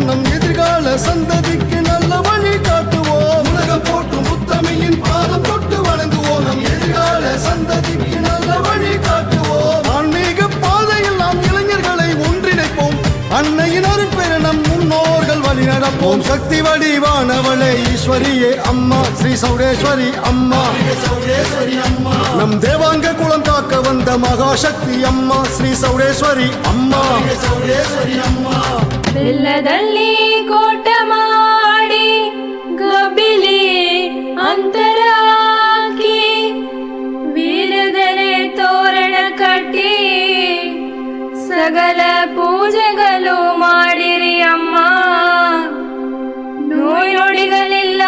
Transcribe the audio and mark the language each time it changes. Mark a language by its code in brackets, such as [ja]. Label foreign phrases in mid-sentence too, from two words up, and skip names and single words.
[ta] நம் எதிர்கால சந்ததிக்கு நல்ல வழி காட்டுவோம் உலகம் போற்றும் புத்தமையின் பாதம் தொட்டு வணங்குவோம் நம் எதிர்கால சந்ததிக்கு நல்ல வழி காட்டுவோம் ஆன்மீக பாதையில் நாம் இளைஞர்களை ஒன்றிணைப்போம் அன்னையின் அருட்பெற நம் முன்னோர்கள் வழி நடப்போம் சக்தி வடிவானவளே ஈஸ்வரியே அம்மா ஸ்ரீ சௌடேஸ்வரி அம்மா சௌடேஸ்வரி அம்மா நம் தேவாங்க குலம் காக்க வந்த மகாசக்தி அம்மா ஸ்ரீ சௌடேஸ்வரி அம்மா சௌடேஸ்வரி அம்மா [kn] ಬೆಲ್ಲದಲ್ಲಿ ಕೋಟ ಮಾಡಿ ಗಬಿಲಿ ಅಂತರ ಹಾಕಿ ವೀರದರೆ ತೋರಣ ಕಟ್ಟಿ ಸಕಲ ಪೂಜೆಗಳು ಮಾಡಿರಿ ಅಮ್ಮ ನೋಯ್ ನುಡಿಗಳಿಲ್ಲ